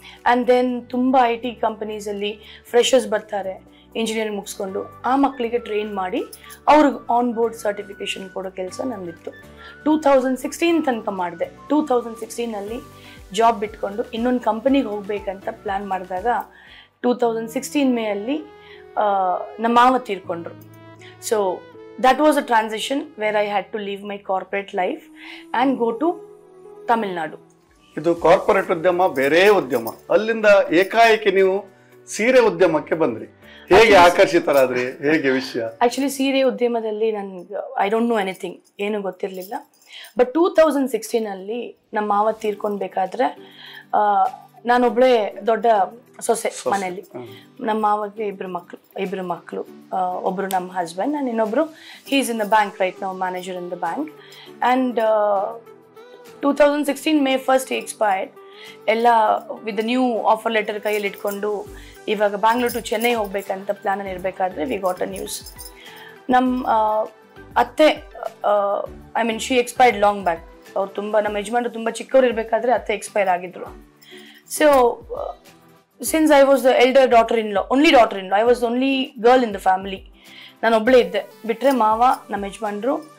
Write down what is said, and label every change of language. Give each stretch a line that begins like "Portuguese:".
Kannada: And then ತುಂಬ IT ಕಂಪನೀಸಲ್ಲಿ freshers ಬರ್ತಾರೆ engineering ಮುಗಿಸ್ಕೊಂಡು, ಆ ಮಕ್ಕಳಿಗೆ ಟ್ರೈನ್ ಮಾಡಿ ಅವ್ರಿಗೆ ಆನ್ ಬೋರ್ಡ್ ಸರ್ಟಿಫಿಕೇಷನ್ ಕೊಡೋ ಕೆಲಸ ನಂದಿತ್ತು. 2016 ತನಕ ಮಾಡಿದೆ. 2016ನಲ್ಲಿ ಜಾಬ್ ಬಿಟ್ಕೊಂಡು ಇನ್ನೊಂದು ಕಂಪನಿಗೆ ಹೋಗ್ಬೇಕಂತ ಪ್ಲ್ಯಾನ್ ಮಾಡಿದಾಗ 2016 ಮೇಯಲ್ಲಿ ನಮ್ಮ ಮಾವ ತೀರ್ಕೊಂಡ್ರು. So
English: that was a transition where I had to leave my corporate life and go to Tamil Nadu.
Kannada: ಇದು ಕಾರ್ಪೊರೇಟ್ ಉದ್ಯಮ, ಬೇರೆ ಉದ್ಯಮ. ಅಲ್ಲಿಂದ ಏಕಾಏಕಿ ನೀವು ಸೀರೆ ಉದ್ಯಮಕ್ಕೆ ಬಂದ್ರಿ. ಹೇಗೆ ಆಕರ್ಷಿತರಾದ್ರಿ? ಹೇಗೆ ವಿಷಯ? ಆಕ್ಚುಲಿ ಸೀರೆ ಉದ್ಯಮದಲ್ಲಿ ನನ್ಗೆ
English: I don't know anything,
Kannada: ಏನು ಗೊತ್ತಿರಲಿಲ್ಲ. ಬಟ್ 2016ನಲ್ಲಿ ನಮ್ಮ ಮಾವ ತೀರ್ಕೊಳ್ಬೇಕಾದ್ರೆ ನಾನೊಬ್ಬಳೇ ದೊಡ್ಡ ಸೊಸೆ ಮನೆಯಲ್ಲಿ. ನಮ್ಮ ಮಾವಗೆ ಇಬ್ರು ಮಕ್ಕಳು, ಒಬ್ಬರು ನಮ್ಮ ಹಸ್ಬೆಂಡ್
English: And ಇನ್ನೊಬ್ಬರು he is in the bank right now, manager in the bank. And 2016 May 1st he expired.
Kannada: ಎಲ್ಲ ವಿತ್ ನ್ಯೂ ಆಫರ್ ಲೆಟರ್ ಕೈಯಲ್ಲಿ ಇಟ್ಕೊಂಡು ಇವಾಗ ಬ್ಯಾಂಗ್ಳೂರ್ ಟು ಚೆನ್ನೈ ಹೋಗ್ಬೇಕಂತ ಪ್ಲಾನ್ ಇರಬೇಕಾದ್ರೆ
English: We got a news.
Kannada: ನಮ್ಮ ಅತ್ತೆ,
English: I mean she expired long back.
Kannada: ಅವ್ರು ನಮ್ಮ ಯಜಮಾನ್ರು ತುಂಬ ಚಿಕ್ಕವ್ರು ಇರಬೇಕಾದ್ರೆ ಅತ್ತೆ ಎಕ್ಸ್ಪೈರ್ ಆಗಿದ್ರು.
English: So since I was the elder only daughter in law, I was only girl in the family.
Kannada: ನಾನು ಒಬ್ಬಳೇ ಇದ್ದೆ. ಬಿಟ್ಟರೆ ಮಾವ, ನಮ್ಮ ಯಜಮಾನ್ರು,